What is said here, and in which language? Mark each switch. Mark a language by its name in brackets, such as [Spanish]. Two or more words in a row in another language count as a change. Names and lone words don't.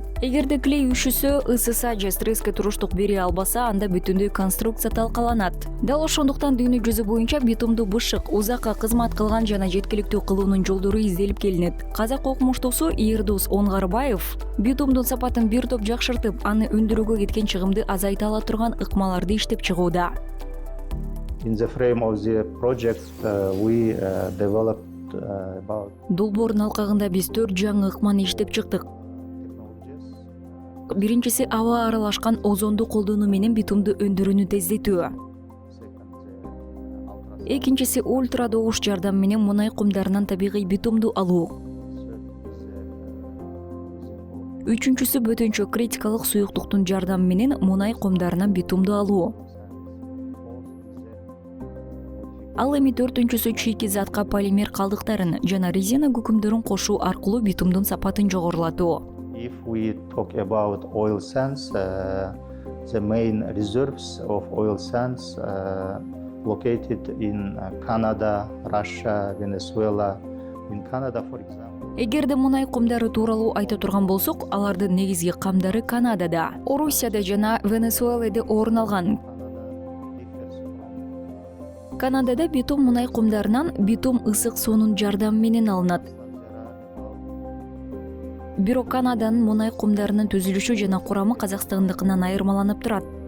[Kyrgyz] Эгерде клей үшүсө, ысыса же стресске туруштук бере албаса, анда бүтүндөй конструкция талкаланат. Дал ошондуктан дүйнө жүзү боюнча битумду бышык, узакка кызмат кылган жана жеткиликтүү кылуунун жолдору изделип келинет. Казак окумуштуусу Ирдус Оңгарбаев битумдун сапатын бир топ жакшыртып, аны өндүрүүгө кеткен чыгымды азайта ала турган ыкмаларды иштеп чыгууда. [English] In the frame of the project, we developed about [Kyrgyz] Долбоордун алкагында биз 4 жаңы ыкманы иштеп чыктык. [English] technologies. [Kyrgyz] Биринчиси аба аралашкан озонду колдонуу менен битумду өндүрүүнү тездетүү. Экинчиси ультра добуш жардамы менен мунай кумдарынан табигый битумду алуу. Үчүнчүсү бөтөнчө критикалык суюктуктун жардамы менен мунай кумдарынан битумду алуу. Ал эми төртүнчүсү чийки затка полимер калдыктарын жана резина күкүмдөрүн кошуу аркылуу битумдун сапатын жогорулатуу. [English] If we talk about oil sands, the main reserves of oil sands located in Canada, Russia, Venezuela. In Canada, for example. [Kyrgyz] Эгерде мунай кумдары тууралуу айта турган болсок, алардын негизги камдары Канадада, Орусияда жана Венесуэлада орун алган. Канадада битум мунай кумдарынан битум ысык суунун жардамы менен алынат. Бирок Канаданын мунай кумдарынын түзүлүшү жана курамы Казакстандыкынан айырмаланып турат.